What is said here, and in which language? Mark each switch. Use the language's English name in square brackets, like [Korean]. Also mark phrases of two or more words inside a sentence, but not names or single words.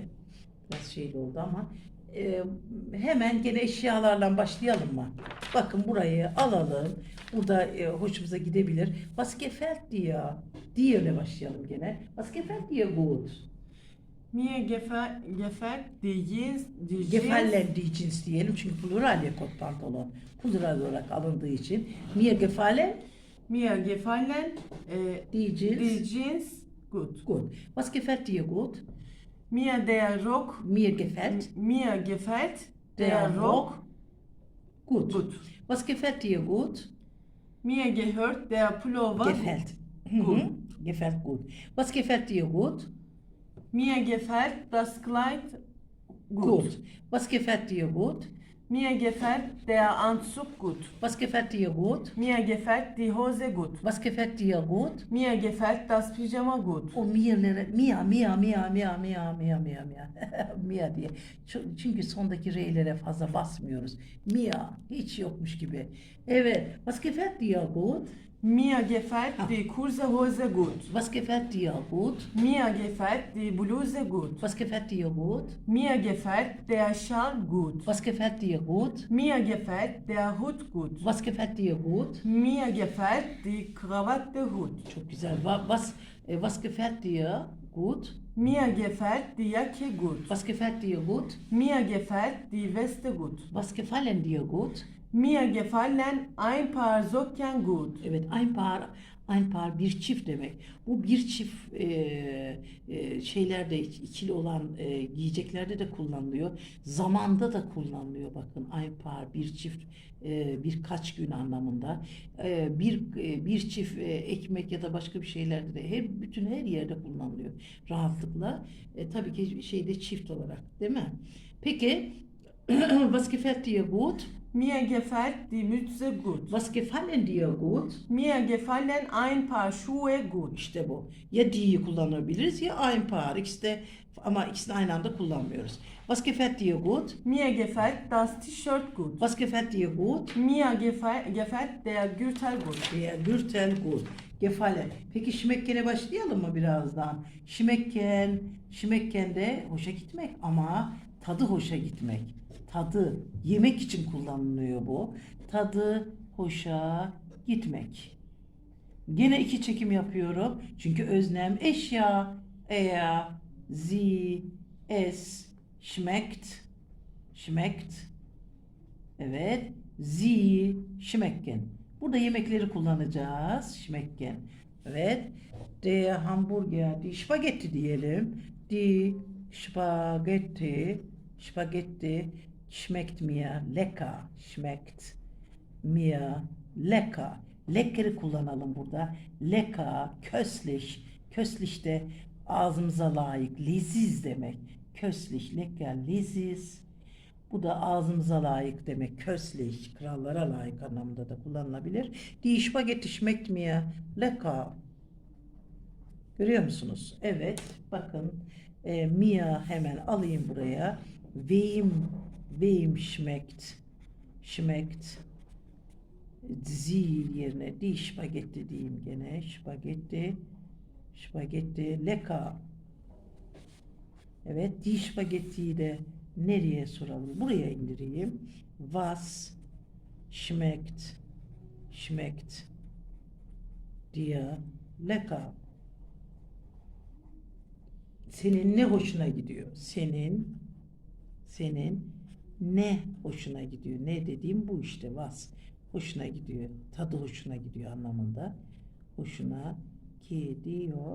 [Turkish] Biraz şeyli oldu ama hemen gene eşyalarla başlayalım mı? Bakın burayı alalım. Burada hoşumuza gidebilir. [German] Was gefällt dir? [Turkish] Dir ile başlayalım gene. [German] Was gefällt dir gut? Mir gefällt die Jeans, [Turkish] Gefallen diyeceğiz diyelim çünkü plural ya kot pantolon. Plural olarak alındığı için. [German] Mir gefallen Mir gefallen die [Turkish] diyeceğiz. [German] Jeans gut. Gut. Was gefällt dir gut? Mir der Rock, Mir gefällt der Rock gut. gut. Was gefällt dir gut? Mir gehört der Pullover Gefällt. gut. Gefällt gut. Was gefällt dir gut? Mir gefällt das Kleid gut. Gut. Was gefällt dir gut? Mir gefällt der Anzug gut. Was gefällt dir gut? Mir gefällt die Hose gut. Was gefällt dir gut? Mir gefällt das Pyjama gut. [Turkish] O mia'lere mia diye. Çünkü sondaki R'lere fazla basmıyoruz. Mia hiç yokmuş gibi. Evet. [German] Was gefällt dir gut? Mir gefällt die kurze Hose gut. Was gefällt dir gut? Mir gefällt die Bluse gut. Was gefällt dir gut? Mir gefällt der Schal gut. Was gefällt dir gut? Mir gefällt der Hut gut. Was gefällt dir gut? Mir gefällt die Krawatte gut. Çok güzel. Was gefällt dir gut? Mir gefällt die Jacke gut. Was gefällt dir gut? Mir gefällt die Weste gut. Was gefallen dir gut? Mir gefallen ein paar Socken gut. [Turkish] Evet, [German] ein paar [Turkish] bir çift demek. Bu bir çift şeylerde ikili olan giyeceklerde de kullanılıyor. Zamanda da kullanılıyor. Bakın [German] ein paar [Turkish] bir çift birkaç gün anlamında. Bir çift ekmek ya da başka bir şeylerde de bütün her yerde kullanılıyor rahatlıkla. Tabii ki şeyde çift olarak, değil mi? [German] Peki was gefällt dir gut? Mir gefällt die Mütze gut. Was gefallen dir gut? Mir gefallen ein paar Schuhe gut. [Turkish] İşte bu. Ya die'yi kullanabiliriz ya [German] ein paar. [Turkish] Ama ikisini aynı anda kullanmıyoruz. [German] Was gefällt dir gut? Mir gefällt das T-Shirt gut. Was gefällt dir gut? Mir gefällt der Gürtel gut. Der Gürtel gut. Gefallen. [Turkish] Peki Schmecken'e başlayalım mı birazdan? Schmecken de hoşa gitmek ama tadı hoşa gitmek. Tadı, yemek için kullanılıyor bu. Tadı hoşa gitmek. Gene iki çekim yapıyorum. Çünkü öznem eşya, [German] er, sie, es, schmeckt. Evet, sie, schmecken. [Turkish] Burada yemekleri kullanacağız. Schmecken. Evet. [German] Der Hamburger, die Spaghetti diyelim. Die Spaghetti schmeckt mir lecker. Schmeckt. Mir lecker. [Turkish] Lecker'i kullanalım burada. [German] Lecker, köstlich. [Turkish] Köstlich de ağzımıza layık, leziz demek. [German] Köstlich, lecker, leziz. [Turkish] Bu da ağzımıza layık demek. Köstlich, krallara layık anlamında da kullanılabilir. [German] Die Spaghetti schmeckt mir lecker. [Turkish] Görüyor musunuz? Evet, bakın. Mir hemen alayım buraya. [German] Wem schmeckt Sie [Turkish] yerine [German] die Spaghetti [Turkish] diyeyim gene. [German] Spaghetti lecker. [Turkish] Evet, [German] die Spaghetti'yi [Turkish] de nereye soralım? Buraya indireyim. [German] Was schmeckt dir lecker? [Turkish] Senin ne hoşuna gidiyor? Senin ne hoşuna gidiyor? Ne dediğim bu işte. Was hoşuna gidiyor. Tadı hoşuna gidiyor anlamında. Hoşuna gidiyor.